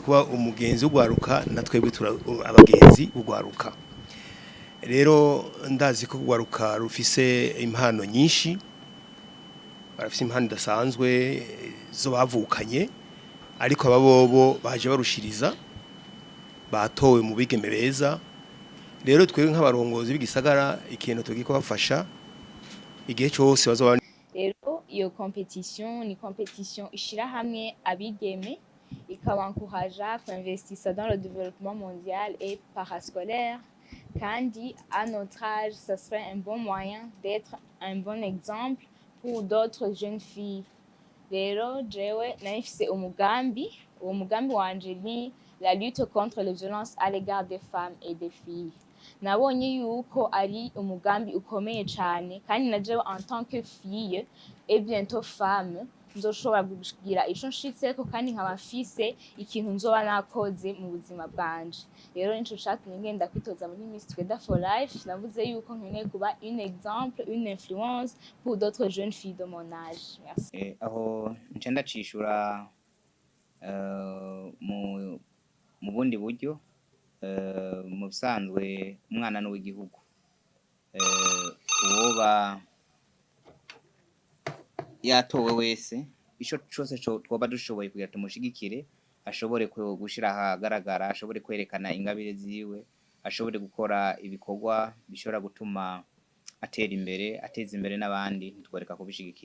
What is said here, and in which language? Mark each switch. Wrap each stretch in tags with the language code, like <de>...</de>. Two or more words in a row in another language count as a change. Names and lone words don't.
<rn>kuba umugenzi w'ugwaruka na twebwe abagenzi b'ugwaruka rero ndazi ko ugwaruka rufise impano nyinshi barafise impano idasanzwe zo bavukanye ariko ababobo baje barushiriza batowe mu bigeme beza rero twebwe nk'abarongozi b'igisagara ikintu tugiye kubafasha igihe cyose bazoba rero iyo competition ni competition ishira hamwe abigeme ikabankouraja kuinvestir</rn> <fr>dans le développement mondial et parascolaire kandi à notre âge ça serait un bon moyen d'être un bon exemple pour d'autres jeunes filles</fr> <rn>rero jewe nafise umugambi uwo mugambi wanje ni</rn> <fr>la lutte contre les violences à l'égard des femmes et des filles</fr> <rn>nabonye yuko ari umugambi ukomeye cyane kandi na jewe</rn> <fr>en tant que fille et bientôt femme</fr> <rn>nzoshobora kugira ico nshitseko kandi nkaba mfise ikintu nzoba nakoze mu buzima bwanje rero nico catumye ngenda kwitoza muri Miss Together for Life navuze yuko nkeneye kuba</rn> <fr>une exemple une influence pour d'autres jeunes filles de mon âge merci</fr> <rn>aho nce ndacishura mu bundi buryo mu bisanzwe umwana n'uw'igihugu uwoba yatowe wese ico cyose twoba dushoboye kugira tumushigikire ashobore gushira ahagaragara ashobore kwerekana ingabire ziwe ashobore gukora ibikorwa bishobora gutuma atera imbere ateza imbere n'abandi ntitworeka kubishigikira.</rn>